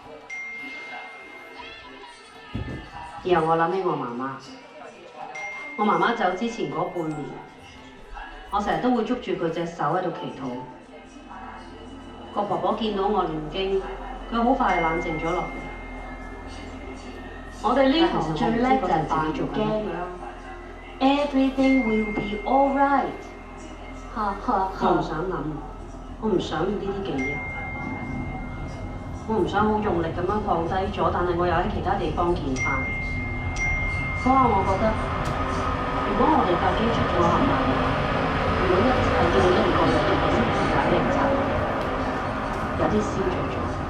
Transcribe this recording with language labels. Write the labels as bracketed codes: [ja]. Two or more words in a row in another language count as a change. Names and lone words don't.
[yue] 然後我諗起我媽媽，我媽媽走之前嗰半年，我成日都會捉住佢隻手喺度祈禱。個婆婆見到我念經，佢好快就冷靜咗落嚟。我哋呢行最叻就係扮驚㗎啦。 [en] Everything will be alright。 [yue] 我唔想諗，我唔想要呢啲記憶，我唔想好用力咁樣放低咗，但係我又喺其他地方見翻。嗰下我覺得，如果我哋架機出咗行運，如果一切見到一個有啲咁嘅解力層，有啲消除咗。